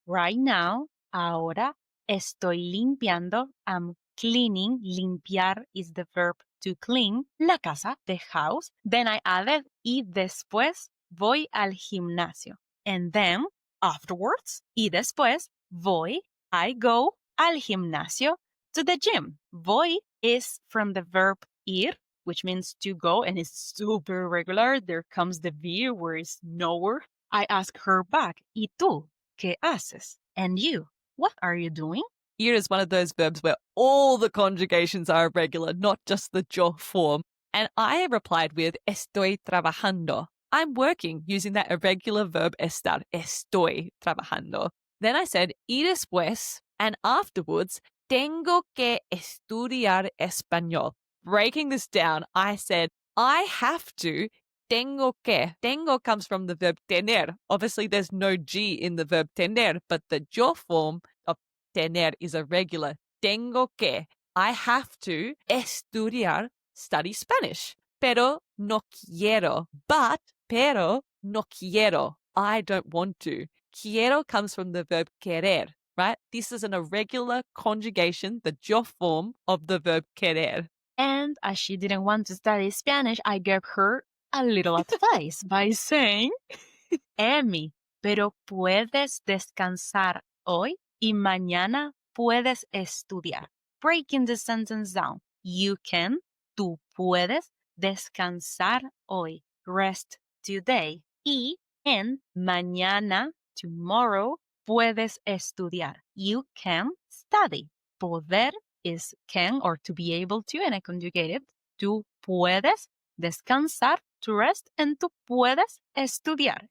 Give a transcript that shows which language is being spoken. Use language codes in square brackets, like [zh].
[en] Right now, [es] ahora estoy limpiando. [en] I'm cleaning. Limpiar is the verb to clean. [es] La casa, [en] the house. Then I added, [es] y después voy al gimnasio. [en] And then, afterwards, [es] y después voy, [en] I go [es] al gimnasio, [en] to the gym. Voy is from the verb ir, which means to go, and it's super irregular. There comes the V where it's nowhere. I ask her back, [es] ¿Y tú? ¿Qué haces? [en] And you, what are you doing? Ir is one of those verbs where all the conjugations are irregular, not just the yo form. And I replied with, [es] estoy trabajando. [en] I'm working using that irregular verb estar, estoy trabajando. Then I said, [es] y después, [en] and afterwards, [es] tengo que estudiar español. [en] Breaking this down, I said, I have to, [es] tengo que. [en] Tengo comes from the verb tener. Obviously, there's no G in the verb tener, but the yo form of tener is irregular. [es] Tengo que. [en] I have to estudiar, study Spanish. [es] Pero no quiero. Pero no quiero. [en] I don't want to. Quiero comes from the verb querer, right? This is an irregular conjugation, the yo form of the verb querer. And as she didn't want to study Spanish, I gave her a little advice by saying, Emi, [es] pero puedes descansar hoy y mañana puedes estudiar. [en] Breaking the sentence down. You can, [es] tú puedes, descansar hoy, [en] rest today. [es] Y en mañana, tomorrow, puedes estudiar. [en] You can study. Poder is can or to be able to, and I conjugate it. [es] Tú puedes descansar, [en] to rest, [es] and tú puedes estudiar.